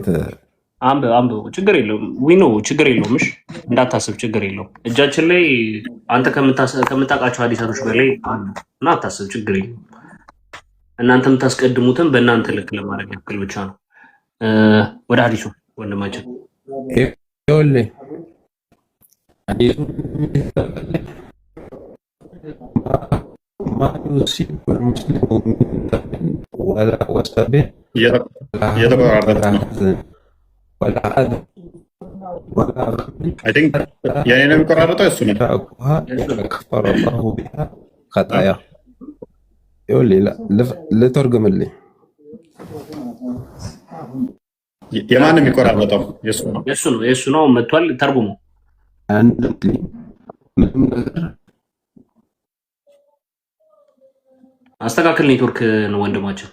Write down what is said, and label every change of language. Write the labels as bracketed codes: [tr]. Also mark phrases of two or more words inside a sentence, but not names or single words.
[am] አንብብ ችግር የለውም። ዊኖ ችግር የለውም። እሺ እንዳታስብ ችግር የለውም። እጃችን ላይ አንተ ከምታውቃቸው ሀዲሳቶች በላይ አሉ እና አታስብ ችግር የለውም። እናንተ የምታስቀድሙትን በእናንተ ልክ ለማድረግ ያክል ብቻ ነው። ወደ ሀዲሱ ወንድማችን ይኸውልህ ሐዲሱ [ar] ما يصيب المسلم من ذنب ولا وسب [am] እየተቆራረጠ ነው። [ar] ولا أذى ولا غم [en] I think [am] የኔ ነው የሚቆራረጠው እሱ ነው። [ar] تركها كفر الله بها خطايا [am] ይኸውልህ ልተርጉምልህ። የማን ነው የሚቆራረጠው? የእሱ ነው መጥቷል። ተርጉሙ አንድ ሙስሊም ምንም ነገር አስተካክል። ኔትወርክ ነው ወንድማችን።